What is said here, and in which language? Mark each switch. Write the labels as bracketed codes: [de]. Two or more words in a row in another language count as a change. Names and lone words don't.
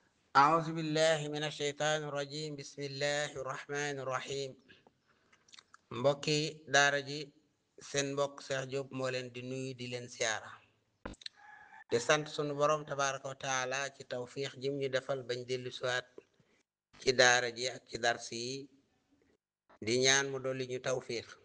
[ar] أعوذ بالله من الشيطان الرجيم بسم الله الرحمن الرحيم [wo] mbokki daara ji seen mbokk Cheikh Diop moo leen di nuyu di leen siyaara di sant sunu borom [ar] تبارك وتعالى [wo] ci tawfiix jim ñu defal bañ dellu siwaat ci daara ji ak ci dars yi di ñaan mu dolli ñu tawfiix